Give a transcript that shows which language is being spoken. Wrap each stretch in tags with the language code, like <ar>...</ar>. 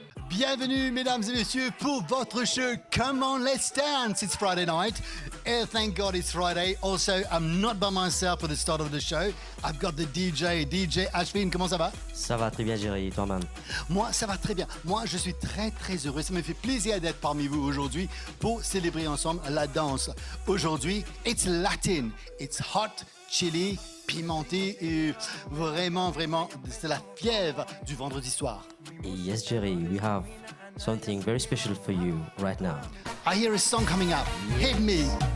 <fr>Bienvenue, mesdames et messieurs, pour votre show Come On, Let's Dance.</fr> <en>It's Friday night. Thank God it's Friday. Also, I'm not by myself for the start of the show. I've got the DJ Ashwin.</en> <fr>Comment ça va? Ça va très bien, Jerry. Et toi, man? Moi, ça va très bien. Moi, je suis très, très heureux. Ça me fait plaisir d'être parmi vous aujourd'hui pour célébrer ensemble la danse. Aujourd'hui,</fr> <en>it's Latin. It's hot, chili,</en> <fr>pimenté et vraiment, c'est la fièvre du vendredi soir.</fr> <en>Yes, Jerry, we have something very special for you right now. I hear a song coming up. Hit me.</en>